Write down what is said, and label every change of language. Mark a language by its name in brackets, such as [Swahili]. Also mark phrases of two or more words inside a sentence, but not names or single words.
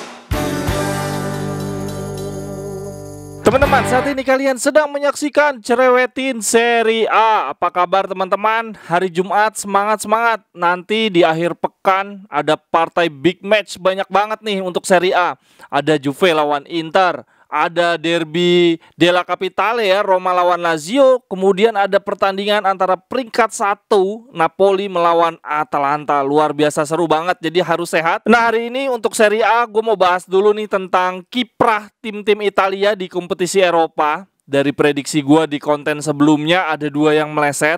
[Indonesian] Teman-teman, saat ini kalian sedang menyaksikan Cerewetin Serie A. Apa kabar teman-teman? Hari Jumat semangat-semangat. Nanti di akhir pekan ada partai [English] big match [Indonesian] banyak banget nih untuk Serie A. Ada Juve lawan Inter, ada derby della Capitale ya, Roma lawan Lazio. Kemudian ada pertandingan antara peringkat 1 Napoli melawan Atalanta. Luar biasa seru banget, jadi harus sehat. Nah, hari ini untuk Serie A gue mau bahas dulu nih tentang kiprah tim-tim Italia di kompetisi Eropa. Dari prediksi gue di konten sebelumnya ada 2 yang meleset.